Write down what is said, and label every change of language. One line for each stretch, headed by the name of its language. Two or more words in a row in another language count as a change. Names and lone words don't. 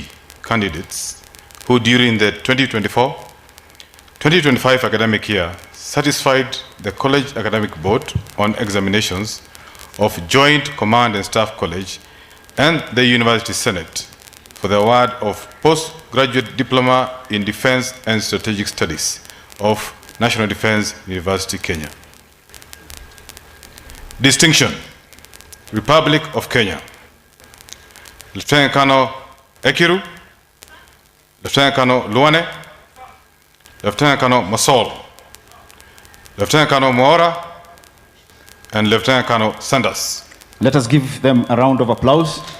English: candidates who during the 2024-2025 academic year satisfied the College Academic Board on examinations of Joint Command and Staff College and the University Senate for the award of Postgraduate Diploma in Defense and Strategic Studies of National Defense University, Kenya. Distinction, Republic of Kenya, Lieutenant Colonel Ekiru, Lieutenant Colonel Luane, Lieutenant Colonel Masol, Lieutenant Colonel Moora, and Lieutenant Colonel Sanders. Let us give them a round of applause.